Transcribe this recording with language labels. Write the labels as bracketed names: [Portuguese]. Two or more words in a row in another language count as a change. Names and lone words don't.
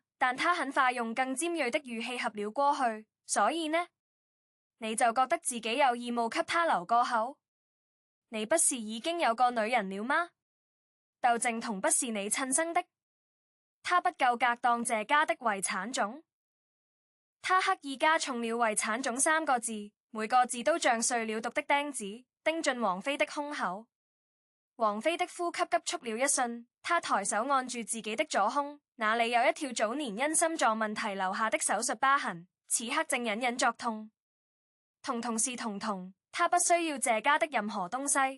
[Chinese] 但他很快用更尖銳的語氣合了過去，所以呢，你就覺得自己有義務給他留個口？你不是已經有個女人了嗎？竇靖童不是你親生的？他不夠格當謝家的遺產種？他刻意加重了遺產種3個字，每個字都像碎了毒的釘子，釘進王菲的胸口。王菲的呼吸急促了一瞬，她抬手按住自己的左胸，那裡有一條早年因心臟問題留下的手術疤痕，此刻正隱隱作痛。童是童，她不需要謝家的任何東西。